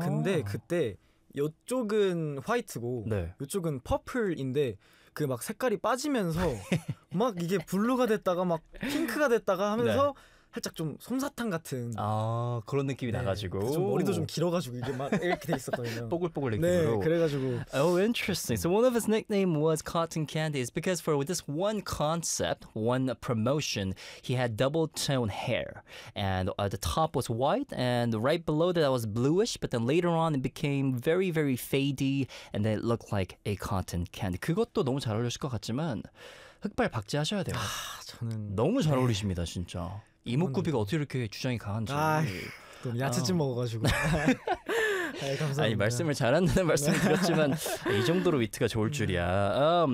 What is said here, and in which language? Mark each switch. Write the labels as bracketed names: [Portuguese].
[Korean] 근데 그때 이쪽은 화이트고 네. 이쪽은 퍼플인데 그 막 색깔이 빠지면서 막 이게 블루가 됐다가 막 핑크가 됐다가 하면서 네. 살짝 좀 솜사탕 같은 아 그런 느낌이 네. 나가지고 좀 머리도 좀 길어가지고 이게 막 이렇게 돼 있었거든요. 뽀글뽀글 느낌으로 네 그래가지고 [English] Oh interesting. So one of his nickname was Cotton Candy is because for this one concept, one promotion, he had double tone hair and the top was white and right below that was bluish but then later on it became very very fadey and then it looked like a cotton candy. [Korean] 그것도 너무 잘 어울리실 것 같지만 흑발 박제하셔야 돼요. 아 저는 너무 잘 어울리십니다 진짜. 이목구비가 어떻게 이렇게 주장이 강한지. 아휴, 또 야채찜 먹어가지고. 아이, 감사합니다. 아니 말씀을 잘한다는 말씀을 드렸지만 이 정도로 위트가 좋을 줄이야.